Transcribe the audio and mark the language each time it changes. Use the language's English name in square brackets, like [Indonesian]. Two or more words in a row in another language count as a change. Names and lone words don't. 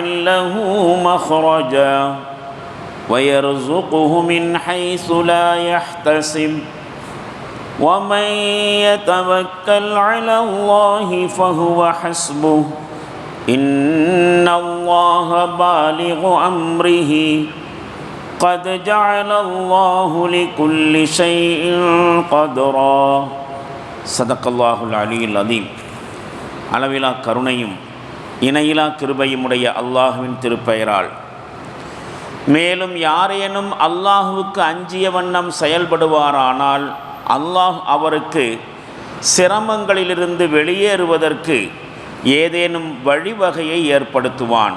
[Arabic] له مخرجا ويرزقه من حيث لا يحتسب ومن يتوكل على الله فهو حسبه إن الله بالغ أمره قد جعل الله لكل شيء قدرا صدق الله العلي العظيم. [Tamil] அளவிலா கருணையும் இணையிலா கிருபையும் உடைய அல்லாஹுவின் திருப்பெயரால், மேலும் யாரேனும் அல்லாஹுவுக்கு அஞ்சிய வண்ணம் செயல்படுவாரானால் அல்லாஹ் அவருக்கு சிரமங்களிலிருந்து வெளியேறுவதற்கு ஏதேனும் வழிவகையை ஏற்படுத்துவான்.